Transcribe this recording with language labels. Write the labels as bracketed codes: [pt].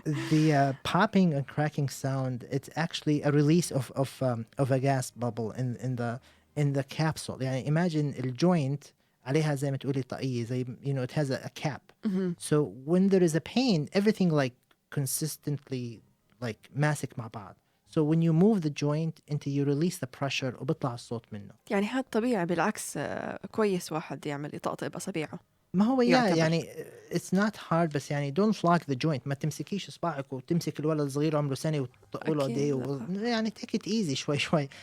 [en] The popping and cracking sound, it's actually a release of a gas bubble in the capsule. [ar] يعني [en] imagine [ar] الjoint عليها زي ما تقولي طاقية، زي [en] it has a cap. So when there is a pain, everything like consistently like [ar] ماسك مع بعض. [en] So when you move the joint you release the pressure [ar] وبيطلع الصوت منه. يعني هذا طبيعي، بالعكس كويس واحد يعمل يطقطق بأصابعه. ما هو يعني [en] it's not hard، [ar] بس يعني [en] don't lock the joint. [ar] ما تمسكيش اصبعك وتمسك الولد الصغير عمره سنة وتقوله ايديه يعني [en] take it easy [ar] شوي.